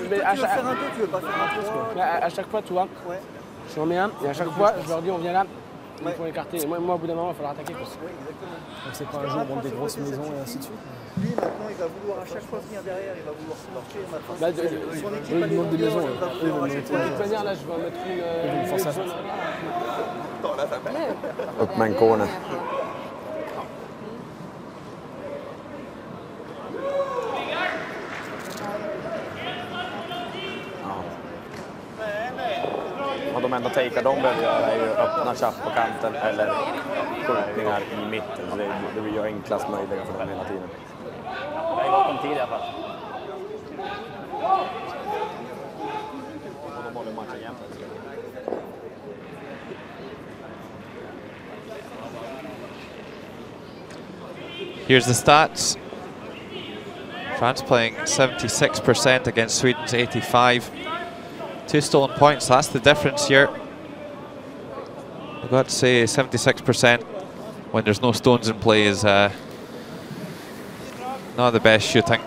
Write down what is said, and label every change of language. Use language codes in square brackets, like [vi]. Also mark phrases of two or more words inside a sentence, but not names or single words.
[fr] À chaque fois, tu vois, je remets un, et à chaque fois, je leur dis, on vient là. il faut écarter. Moi, au bout d'un moment, il va falloir attaquer. Donc c'est pas un jeu contre des grosses maisons et ainsi de suite. Lui, maintenant, il va vouloir à chaque fois venir derrière, il va vouloir se marquer. Son équipe, Il manque des maisons. De De toute manière, là, je vais en mettre une force à ça. [sv] Upp med en corner. Vad de ändå takear de behöver göra är ju öppna chapp på kanten eller skjutningar i mitten. Så det blir ju enklast möjliga för dem hela tiden. Det är gott om tid i alla fall. Och de håller matchen jämnt. [en] Here's the stats. France playing 76% against Sweden's 85. 2 stolen points, that's the difference here. I've got to say 76% when there's no stones in play is not the best shooting.